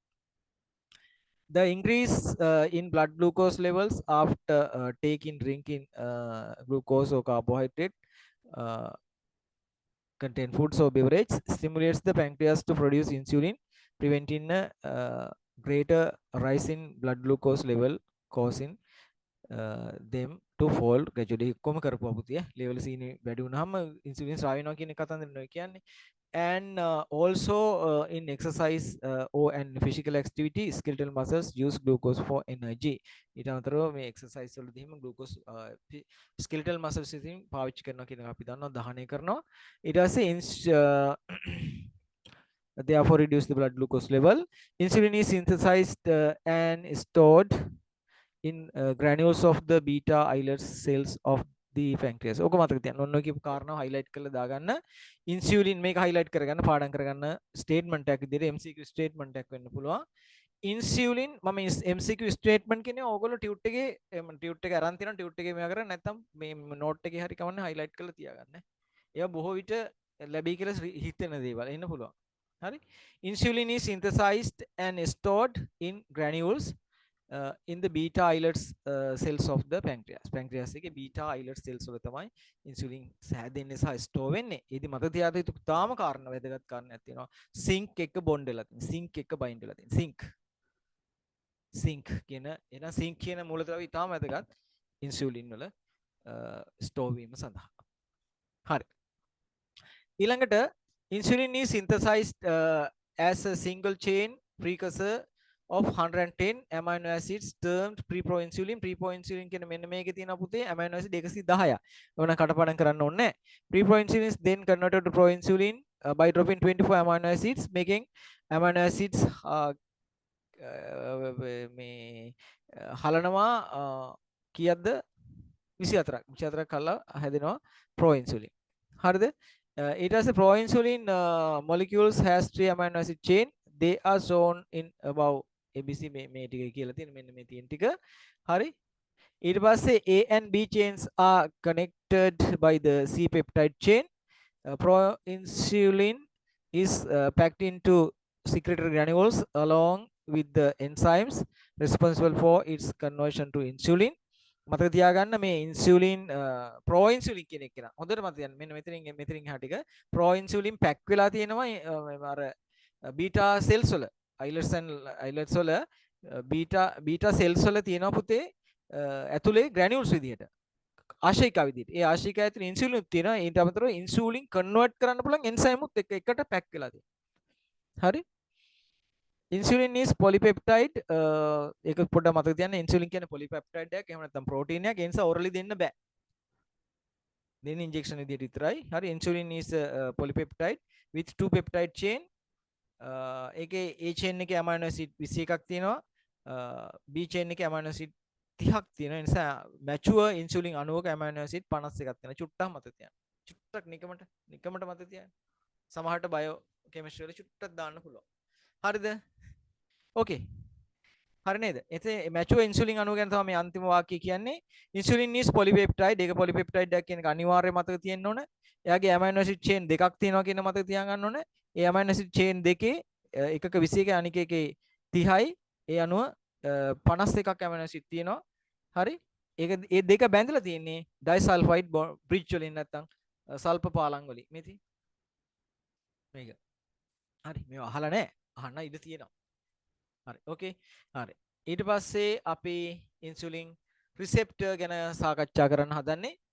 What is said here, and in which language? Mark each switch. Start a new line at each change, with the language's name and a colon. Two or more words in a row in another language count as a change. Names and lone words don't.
English: The increase in blood glucose levels after taking drinking glucose or carbohydrate contain foods or beverage stimulates the pancreas to produce insulin, preventing a greater rise in blood glucose level, causing them to fall gradually.
Sinhala: කොහොම කරපුවා පුතිය level C වැඩි වුණාම insulin ස්‍රාව වෙනවා කියන කතන්දර කියන්නේ.
English: And also in exercise or and physical activity skeletal muscles use glucose for energy.
Sinhala: ඊට අමතරව මේ exercise වලදීම glucose
English: skeletal muscles
Sinhala: ඉතින් පාවිච්චි කරනවා කියන එක අපි දන්නවා දහනය කරනවා. ඊට පස්සේ
English: therefore reduce the blood glucose level. Insulin is synthesized and stored in granules of the beta islet cells of the pancreas.
Sinhala: ඕක මතක තියාගන්න. ඔන්න ඔය කියපු කාරණාව highlight කරලා දාගන්න. ඉන්සියුලින් මේක highlight කරගන්න පාඩම් කරගන්න statement එකක් විදිහට
English: MCQ statement
Sinhala: එකක් වෙන්න පුළුවන්. ඉන්සියුලින් මම
English: MCQ statement
Sinhala: කියන්නේ ඕගොල්ලෝ ටියුට් එකේ ටියුට් එක අරන් තියෙනවා ටියුට් එකේ මේවා කරා නැත්නම් මේ note එකේ හරි කවන්න highlight කරලා තියාගන්න. ඒවා බොහෝ විට ලැබී කියලා හිතෙන දේවල් එන්න පුළුවන්. හරි.
English: Insulin is synthesized and stored in granules in the beta islet cells of the pancreas.
Sinhala: Pancreas එකේ
English: beta islet cells
Sinhala: වල තමයි insulin හැදෙන්නේ සහ store වෙන්නේ. ඒදි මතක තියාගන්න යුතු තාම කාරණා වැදගත් කාරණයක් තියෙනවා. zinc එක bond වෙලා තියෙනවා. zinc එක bind වෙලා තියෙනවා. zinc කියන එන zinc කියන මූලද්‍රව්‍ය ඊටාම වැදගත් insulin වල store වීම සඳහා. හරි.
English: ඊළඟට insulin is synthesized as a single chain precursor of 110 amino acids termed preproinsulin.
Sinhala: Preproinsulin කියන මෙන්න මේකේ තියෙන පුතේ
English: amino acid
Sinhala: 110ක්. ඕන කටපාඩම් කරන්න ඕනේ නැහැ.
English: Preproinsulin is then converted to proinsulin by dropping 24 amino acids, making amino acids
Sinhala: මේ හලනවා කීයක්ද 24ක් 24ක් කළා හැදෙනවා
English: proinsulin. හරිද?
Sinhala: ඊට පස්සේ
English: proinsulin molecules has 3 amino acid chain. They are shown in above ABC
Sinhala: මේ ටික කියලා තියෙන මෙන්න මේ තියෙන ටික. හරි? ඊට පස්සේ
English: A and B chains are connected by the C peptide chain. Proinsulin is packed into secretory granules along with the enzymes responsible for its conversion to insulin.
Sinhala: මතක තියාගන්න මේ ඉන්සියුලින් ප්‍රෝඉන්සියුලින් කියන එක නා හොඳට මතක තියාගන්න මෙන්න මෙතනින් එහා ටික ප්‍රෝඉන්සියුලින් පැක් වෙලා තියෙනවා අර
English: beta cells
Sinhala: වල අයිලට්ස් වල
English: beta cells
Sinhala: වල තියෙනවා පුතේ ඇතුලේ ග්‍රැනියුල්ස් විදිහට ආශයිකා විදිහට ඒ ආශයිකා ඇතුලේ ඉන්සියුලින් තියෙනවා ඊට අමතරව
English: insulin convert
Sinhala: කරන්න පුළුවන් එන්සයිමුත් එකට පැක් වෙලා තියෙනවා හරි
English: insulin is polypeptide
Sinhala: ඒක පොඩ්ඩක් මතක තියාගන්න insulin කියන්නේ polypeptide එකක් එහෙම නැත්නම් protein එකක් ඒ නිසා orally දෙන්න බෑ දෙන්නේ injection විදියට විතරයි හරි
English: insulin is polypeptide with two peptide chain
Sinhala: ඒකේ
English: A chain
Sinhala: එකේ
English: amino acid
Sinhala: 21ක් තියෙනවා
English: B chain
Sinhala: එකේ
English: amino acid
Sinhala: 30ක් තියෙනවා ඒ නිසා
English: mature insulin
Sinhala: අණුවක
English: amino acid
Sinhala: 51ක් තියෙනවා චුට්ටක් මතක තියාගන්න චුට්ටක් නිකමට මතක තියාගන්න සමහරට
English: bio chemistry
Sinhala: වල චුට්ටක් දාන්න පුළුවන් හරිද ඕකේ හරි නේද එතේ
English: mature insulin
Sinhala: අණුව ගැන තමයි මේ අන්තිම වාක්‍යය කියන්නේ
English: insulin is polypeptide
Sinhala: ඒක polypeptide එකක් කියන එක අනිවාර්යයෙන් මතක තියෙන්න ඕන එයාගේ
English: amino acid chain
Sinhala: දෙකක් තියෙනවා කියන මතක තියාගන්න ඕන ඒ
English: amino acid chain
Sinhala: දෙකේ එකක 21 අනික එකේ 30යි ඒ අණුව 51ක්
English: amino acid
Sinhala: තියෙනවා හරි ඒක ඒ දෙක බැඳලා තියෙන්නේ
English: disulfide bridge
Sinhala: වලින් නැත්තම් සල්ප පාලං වලින් මේ තියෙන්නේ මේක හරි මේව අහලා නැහැ අහන්න ඉඩ තියෙනවා හරි ඕකේ හරි ඊට පස්සේ අපි
English: insulin receptor
Sinhala: ගැන සාකච්ඡා කරන්න හදන්නේ